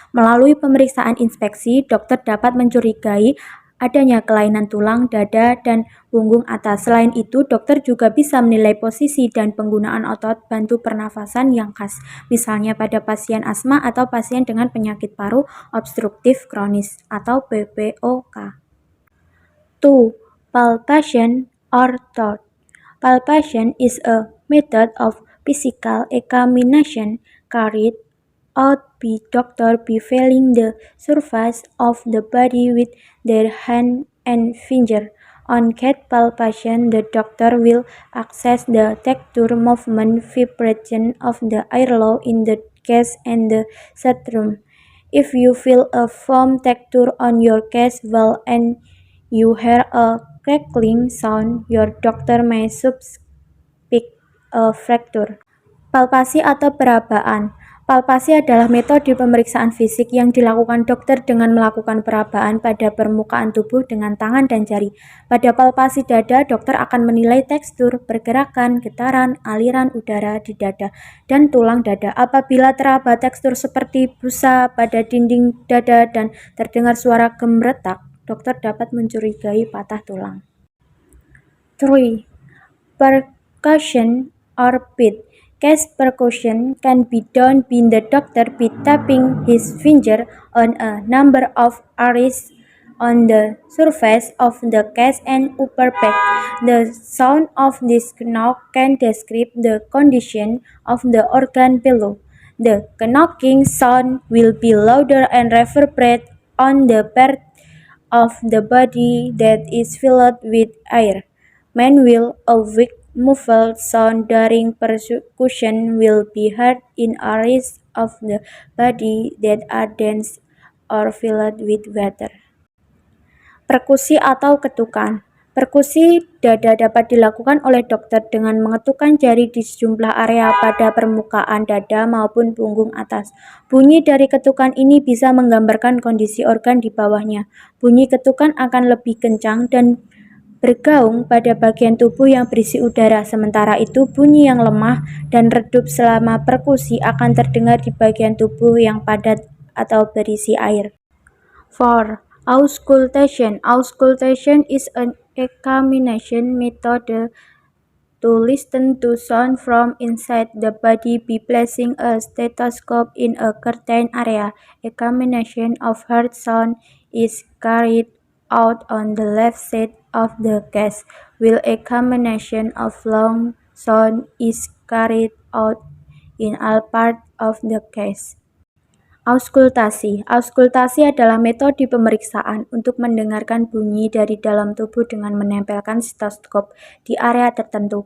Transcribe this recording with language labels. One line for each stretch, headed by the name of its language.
Indonesian: Melalui pemeriksaan inspeksi, dokter dapat mencurigai adanya kelainan tulang, dada, dan punggung atas. Selain itu, dokter juga bisa menilai posisi dan penggunaan otot bantu pernafasan yang khas, misalnya pada pasien asma atau pasien dengan penyakit paru obstruktif kronis atau PPOK.
English: 2. Palpation or thought. Palpation is a method of physical examination carried out by doctors by feeling the surface of the body with their hand and finger. On cat palpation, the doctor will assess the texture, movement, vibration of the airflow in the chest and the sternum. If you feel a firm texture on your chest wall and you hear a crackling sound, your doctor may suspect a fracture.
Indonesian: Palpasi atau perabaan. Palpasi adalah metode pemeriksaan fisik yang dilakukan dokter dengan melakukan perabaan pada permukaan tubuh dengan tangan dan jari. Pada palpasi dada, dokter akan menilai tekstur, pergerakan, getaran, aliran udara di dada, dan tulang dada. Apabila teraba tekstur seperti busa pada dinding dada dan terdengar suara gemeretak, dokter dapat mencurigai patah tulang.
English: 3. Percussion or beat. Chest percussion can be done by the doctor by tapping his finger on a number of areas on the surface of the chest and upper back. The sound of this knock can describe the condition of the organ below. The knocking sound will be louder and reverberate on the part of the body that is filled with air. Meanwhile, a weak muffled sound during percussion will be heard in areas of the body that are dense or filled with water.
Indonesian: Perkusi atau ketukan. Perkusi dada dapat dilakukan oleh dokter dengan mengetukkan jari di sejumlah area pada permukaan dada maupun punggung atas. Bunyi dari ketukan ini bisa menggambarkan kondisi organ di bawahnya. Bunyi ketukan akan lebih kencang dan bergaung pada bagian tubuh yang berisi udara, sementara itu bunyi yang lemah dan redup selama perkusi akan terdengar di bagian tubuh yang padat atau berisi air.
English: 4. Auscultation. Auscultation is an examination method to listen to sound from inside the body by placing a stethoscope in a certain area. Examination of heart sound is carried out on the left side of the chest, while examination of lung sound is carried out in all parts of the chest.
Indonesian: Auskultasi. Auskultasi adalah metode pemeriksaan untuk mendengarkan bunyi dari dalam tubuh dengan menempelkan stetoskop di area tertentu.